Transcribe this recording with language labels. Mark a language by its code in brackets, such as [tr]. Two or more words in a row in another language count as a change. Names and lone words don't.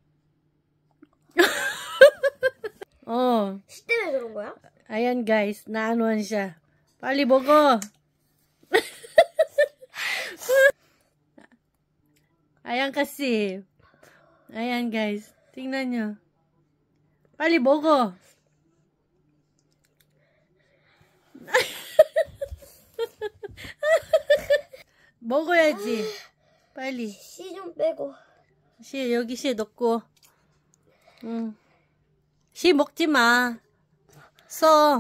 [tl] Oh. Ayan guys, naanuhan siya. Palibogo. Ayan kasi. Ayan guys. Tingnan nyo. Palibogo. [ko] 보고 해야지. 빨리. 씨 좀 빼고. 씨 여기 씨 넣고. 응. 씨 먹지 마. 써.